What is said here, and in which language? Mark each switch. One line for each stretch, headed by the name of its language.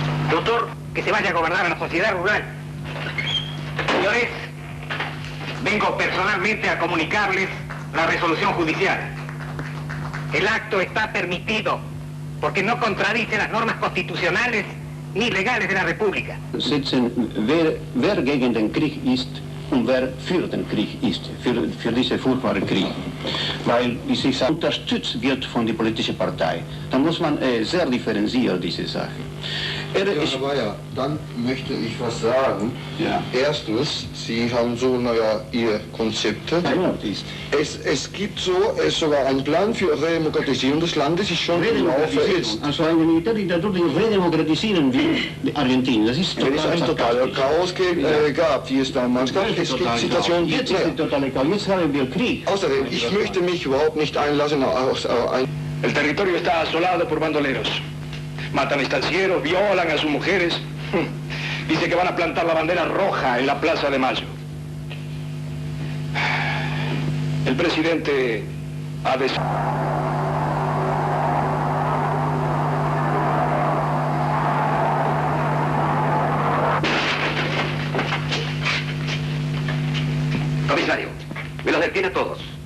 Spanish: Doctor, que se vaya a gobernar a la sociedad rural. Señores, vengo personalmente a comunicarles la resolución judicial. El acto está permitido porque no contradice las normas constitucionales ni legales de la República.
German: Sitzen, wer gegen den Krieg ist und wer für den Krieg ist, für diese furchtbare Krieg. Weil diese Sache unterstützt wird von der politischen Partei. Da muss man sehr differenzieren, diese Sache. Herr Bayer, dann möchte ich was sagen. Ja. Erstens, Sie haben so Ihr Konzepte. Es gibt sogar einen Plan für Redemokratisierung des Landes, ist schon im Laufe ist. Also eine Militärdiktatur, die redemokratisieren will Argentinien. Das ist Wenn es ein totaler Chaos gab, wie es damals gab, es gibt Situationen, die jetzt ist der totale Chaos, jetzt haben wir Krieg. Außerdem, ich möchte mich überhaupt nicht einlassen auf ein...
Spanish: El territorio está asolado por bandoleros. Matan estancieros, violan a sus mujeres. Dice que van a plantar la bandera roja en la Plaza de Mayo. El presidente ha Comisario, me los detiene a todos.